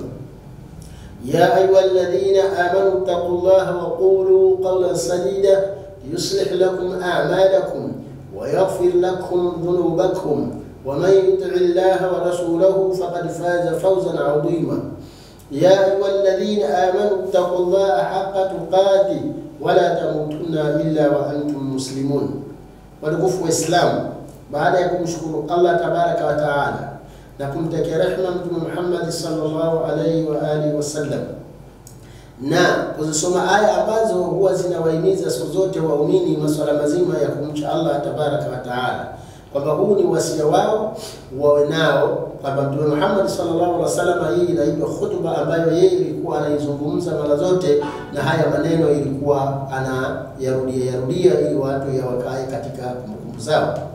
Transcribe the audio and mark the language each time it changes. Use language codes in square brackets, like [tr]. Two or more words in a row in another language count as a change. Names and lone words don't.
[ar] يا أيها الذين آمنوا اتقوا الله وقولوا قولا سديدا يصلح لكم أعمالكم ويغفر لكم ذنوبكم ومن يطع الله ورسوله فقد فاز فوزا عظيما. يا أيها الذين آمنوا اتقوا الله حق تقاته ولا تموتن إلا وأنتم مسلمون. [sw] Watukufu wa Islam, baada ya kumshukuru Allah [ar] تبارك وتعالى [sw] na kumtakia rehema Mtume Muhammad [ar] صلى الله عليه وعلى آله وسلم, [sw] na kuzisoma aya ambazo huwa zinawahimiza siku zote waumini masuala mazima ya kumcha Allah [ar] تبارك وتعالى, [sw] kwamba huu ni wasia wao wawe nao, kwamba Mtume Muhammad [ar] صلى الله عليه وسلم, [sw] hii inaitwa khutba ambayo yeye ilikuwa anaizungumza mara zote, na haya maneno ilikuwa anayarudia ili watu yawakae katika kumbukumbu zao.